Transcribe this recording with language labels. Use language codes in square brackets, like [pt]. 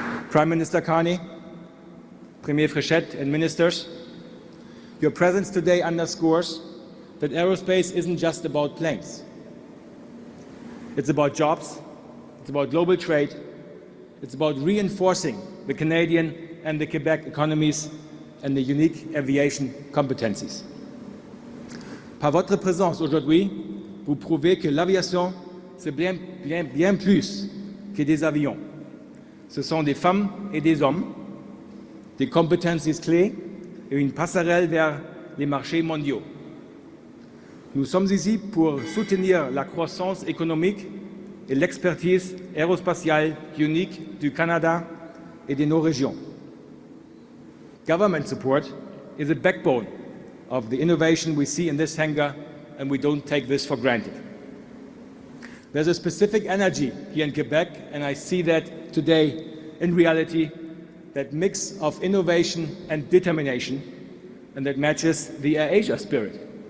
[en] Prime Minister Carney, Premier Frechette, and ministers, your presence today underscores that aerospace isn't just about planes. It's about jobs, it's about global trade, it's about reinforcing the Canadian and the Quebec economies and the unique aviation competencies. [fr] Par votre présence aujourd'hui, vous prouvez que l'aviation, c'est bien plus que des avions. Ce sont des femmes et des hommes, des compétences clés et une passerelle vers les marchés mondiaux. Nous sommes ici pour soutenir la croissance économique et l'expertise aérospatiale unique du Canada et de nos régions. [en] Government support is a backbone of the innovation we see in this hangar, and we don't take this for granted. There's a specific energy here in Quebec, and I see that today in reality, that mix of innovation and determination, and that matches the AirAsia spirit.